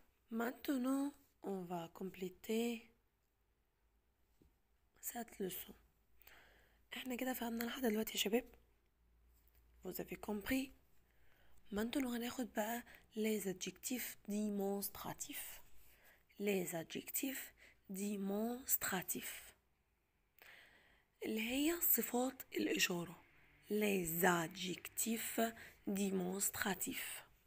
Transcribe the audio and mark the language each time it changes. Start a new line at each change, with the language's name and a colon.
French: Maintenant, on va compléter cette leçon.
Arabic: احنا كده فهمنا لحد دلوقتي يا شباب.
French: Vous avez compris. Maintenant
Arabic: هناخد بقى
French: les adjectifs démonstratifs. Les adjectifs démonstratifs
Arabic: اللي هي صفات الإشارة.
French: Les adjectifs démonstratifs.